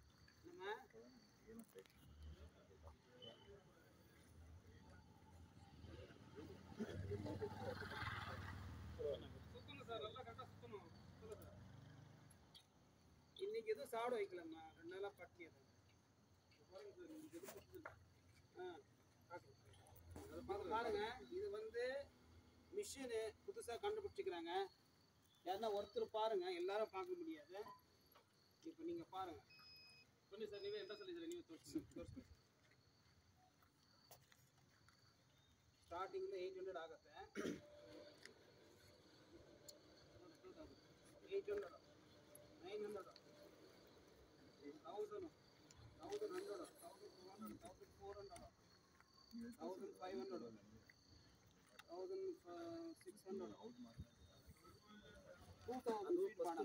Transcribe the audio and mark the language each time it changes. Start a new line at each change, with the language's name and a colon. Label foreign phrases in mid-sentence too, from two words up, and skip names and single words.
Tamil: இன்னைக்கு எதுவும் சாப்பிட வைக்கலம்மா, 2 நாளா பட்டினி. பாருங்க, இது வந்து மிஷினு புதுசாக கண்டுபிடிச்சிக்கிறாங்க. யாருன்னா ஒருத்தர் பாருங்க, எல்லாரும் பார்க்க முடியாது. இப்போ நீங்க பாருங்க.
Kannada: ಬನ್ನಿ ಸರ್, ನೀವೇ ಎಂತ ಸಲ ನೀವು ತೋರಿಸಿ. ಸ್ಟಾರ್ಟಿಂಗ್ 800 ಆಗುತ್ತೆ. 800 900 1000 1100 1200 1400 1500 1600 2000 ಫೀಟ್ ಮಾಡೋಣ.